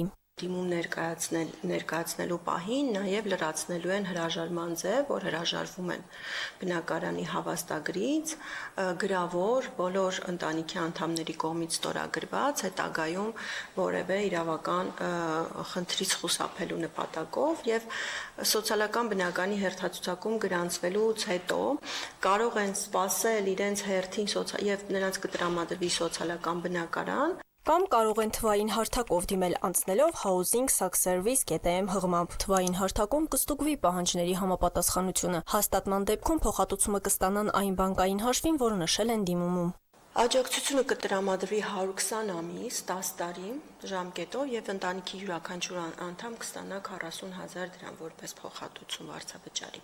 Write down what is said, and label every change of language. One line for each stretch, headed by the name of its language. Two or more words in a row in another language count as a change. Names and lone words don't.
Armenian: Դիմում ներկայացնելու պահին նաև լրացնելու են հրաժարման ձև, որ հրաժարվում են բնակարանի հավաստագրից, գրավոր բոլոր ընտանիքի անդամների կողմից ստորագրված, հետագայում որևէ իրավական խնդրից խուսափելու նպատակով եւ սոցիալական բնականի հերթացուցակում գրանցվելուց հետո կարող են սպասել իրենց հերթին եւ նրանց կտրամադրվի սոցիալական բնակարան։ Կամ կարող են թվային հարթակով դիմել անցնելով housing-service.am հղմամբ։ Թվային հարթակում կստուգվի պահանջների համապատասխանությունը։ Հաստատման դեպքում փոխհատուցումը կստանան այն բանկային հաշվին, որը նշել են դիմումում։ Աջակցությունը կտրամադրվի 120 ամիս, 10 տարի ժամկետով եւ ընտանիքի յուրաքանչյուր անդամ կստանա 40,000 դրամ որպես փոխհատուցում վարձավճարի։